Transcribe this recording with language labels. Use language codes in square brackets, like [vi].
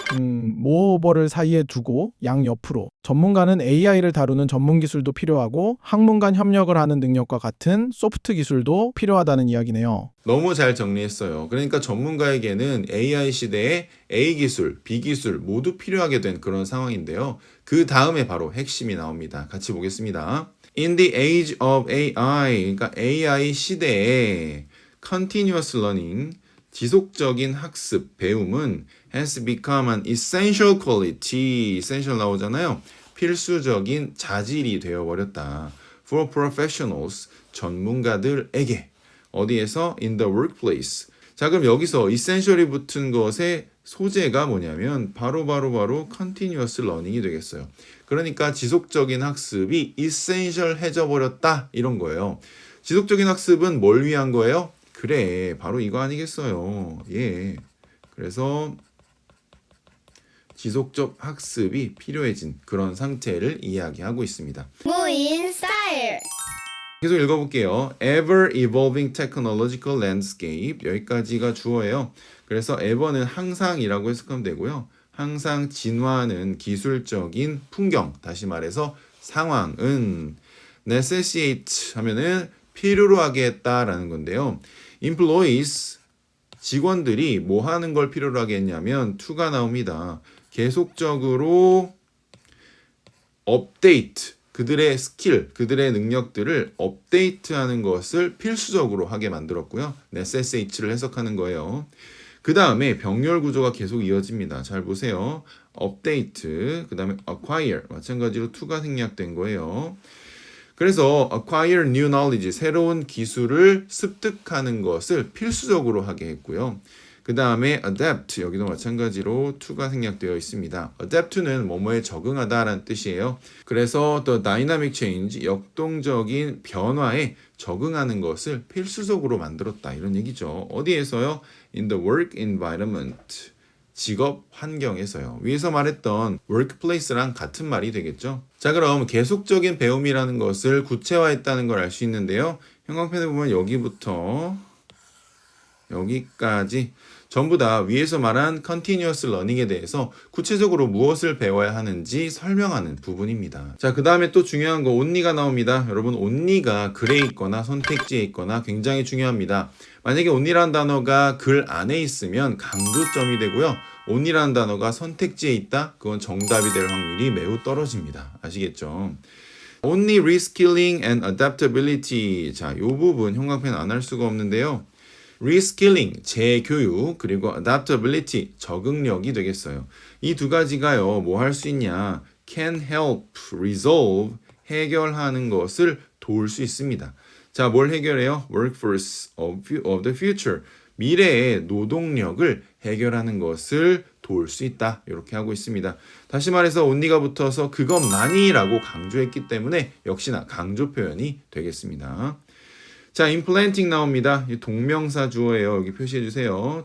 [ko] 모어버를 사이에 두고 양 옆으로 전문가는 AI를 다루는 전문 기술도 필요하고 학문 간 협력을 하는 능력과 같은 소프트 기술도 필요하다는 이야기네요. 너무 잘 정리했어요. 그러니까 전문가에게는 AI 시대에 A 기술, B 기술 모두 필요하게 된 그런 상황인데요. 그 다음에 바로 핵심이 나옵니다. 같이 보겠습니다. [en] In the age of AI, [ko] 그러니까 AI 시대에 continuous learning, 지속적인 학습, 배움은 [en] has become an essential quality, essential [ko] 나오잖아요. 필수적인 자질이 되어버렸다. [en] For professionals, [ko] 전문가들에게. 어디에서? [en] In the workplace. [ko] 자, 그럼 여기서 essential이 붙은 것의 소재가 뭐냐면 바로 continuous learning이 되겠어요. 그러니까 지속적인 학습이 essential해져 버렸다 이런 거예요. 지속적인 학습은 뭘 위한 거예요? 그래, 바로 이거 아니겠어요. 예. 그래서 지속적 학습이 필요해진 그런 상태를 이야기하고 있습니다. 무인 스타일. 계속 읽어볼게요. [en] Ever evolving technological landscape [ko] 여기까지가 주어예요. 그래서 ever는 항상이라고 해석하면 되고요. 항상 진화하는 기술적인 풍경, 다시 말해서 상황은 necessitate 하면은 필요로 하게 했다라는 건데요. employees 직원들이 뭐 하는 걸 필요로 하게 했냐면 to가 나옵니다. 계속적으로 업데이트 그들의 스킬, 그들의 능력들을 업데이트하는 것을 필수적으로 하게 만들었고요. necessitate를 해석하는 거예요. 그 다음에 병렬 구조가 계속 이어집니다. 잘 보세요. 업데이트, 그 다음에 acquire 마찬가지로 to가 생략된 거예요. 그래서 [en] acquire new knowledge, [ko] 새로운 기술을 습득하는 것을 필수적으로 하게 했고요. 그 다음에 adapt, 여기도 마찬가지로 to가 생략되어 있습니다. adapt는 뭐뭐에 적응하다라는 뜻이에요. 그래서 [en] the dynamic change, [ko] 역동적인 변화에 적응하는 것을 필수적으로 만들었다 이런 얘기죠. 어디에서요? [en] In the work environment, [ko] 직업 환경에서요. 위에서 말했던 workplace랑 같은 말이 되겠죠. 자, 그럼 계속적인 배움이라는 것을 구체화했다는 걸 알 수 있는데요. 형광펜을 보면 여기부터 여기까지 전부 다 위에서 말한 continuous learning에 대해서 구체적으로 무엇을 배워야 하는지 설명하는 부분입니다. 자, 그 다음에 또 중요한 거 only가 나옵니다. 여러분 only가 글에 있거나 선택지에 있거나 굉장히 중요합니다. 만약에 only라는 단어가 글 안에 있으면 강조점이 되고요. only라는 단어가 선택지에 있다? 그건 정답이 될 확률이 매우 떨어집니다. 아시겠죠? [en] Only reskilling and adaptability. [ko] 자, 이 부분 형광펜 안 할 수가 없는데요. reskilling, 재교육, 그리고 adaptability, 적응력이 되겠어요. 이 두 가지가요, 뭐 할 수 있냐? [en] can help resolve [ko] 해결하는 것을 도울 수 있습니다. 자, 뭘 해결해요? [en] Workforce of the future. [ko] 미래의 노동력을 해결하는 것을 도울 수 있다. 이렇게 하고 있습니다. 다시 말해서 only가 붙어서 그것만이라고 강조했기 때문에 역시나 강조 표현이 되겠습니다. 자, implanting 나옵니다. 이 동명사 주어예요. 여기 표시해 주세요.